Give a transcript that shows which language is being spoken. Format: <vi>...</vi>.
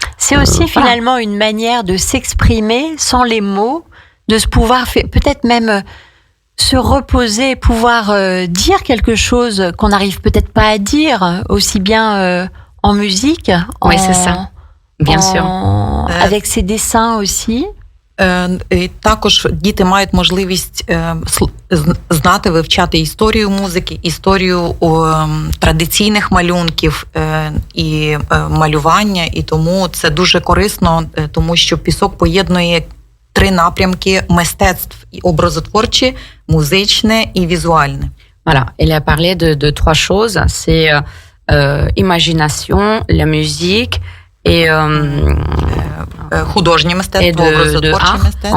<fr>C'est aussi finalement une manière de s'exprimer sans les mots, de se pouvoir peut-être même se reposer, pouvoir dire quelque chose qu'on n'arrive peut-être pas à dire, aussi bien en musique. Oui, c'est ça. Bien sûr. Avec ses dessins aussi.</fr> <uk>І також діти мають можливість знати, вивчати історію музики, історію традиційних малюнків і малювання, і тому це дуже корисно, тому що пісок поєднує 3 напрямки мистецтв: і образотворче, музичне і візуальне.</uk> <fr>Voilà, il a parlé de 3 choses, c'est imagination, la musique et</fr> <uk>художнє мистецтво, образотворче мистецтво.</uk>